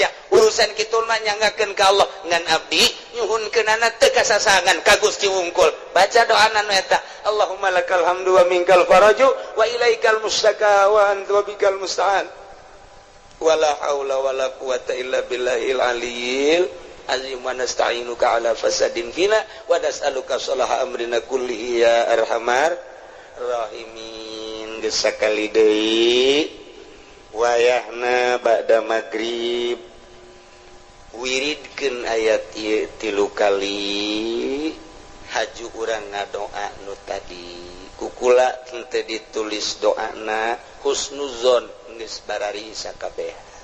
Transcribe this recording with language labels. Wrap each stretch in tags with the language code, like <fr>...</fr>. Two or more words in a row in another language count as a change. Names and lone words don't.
<su>Urusan kitu mah nyanggakeun ka Allah ngan abdi nyuhunkeunana teu kasasangan ka Gusti wungkul. Baca doana nu eta.</su> <ar>اللهم لك الحمد ومنك الفرج وإليك المشتكى وأنت بك المستعان. ولا حول ولا قوة إلا بالله العلي العظيم ونستعينك على فساد فينا ونسألك صلاح أمرنا كله يا أرحم الراحمين.</ar> <su>Gesakali deui wayahna ba'da magrib wiridkeun ayat ieu 3 kali haju urang ngadoa nu tadi kukula teu ditulis doana husnuzon geus barari sakabehan</su>